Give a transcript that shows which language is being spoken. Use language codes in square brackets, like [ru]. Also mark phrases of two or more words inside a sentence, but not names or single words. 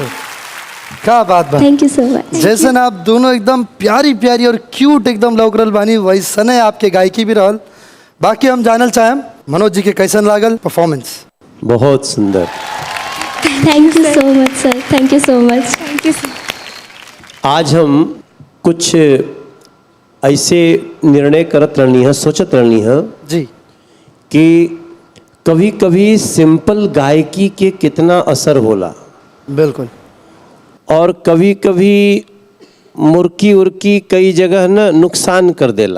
[bho] क्या बात बा। [en] thank you so much. [bho] जैसे ना आप दोनों एकदम प्यारी प्यारी और क्यूट एकदम लौक रहल बानी, वैसने आपके गायकी भी रहल। बाकी हम जानल चाहेम मनोज जी के कैसन लागल परफॉर्मेंस। बहुत सुंदर। [en] thank you so much sir, thank you so much. thank you sir. [bho] आज हम कुछ ऐसे निर्णय करत रहनी है, सोचत रहनी है जी कि कभी कभी सिंपल गायकी के कितना असर होला, बिल्कुल। और कभी कभी मुर्की उर्की कई जगह न नुकसान कर देला।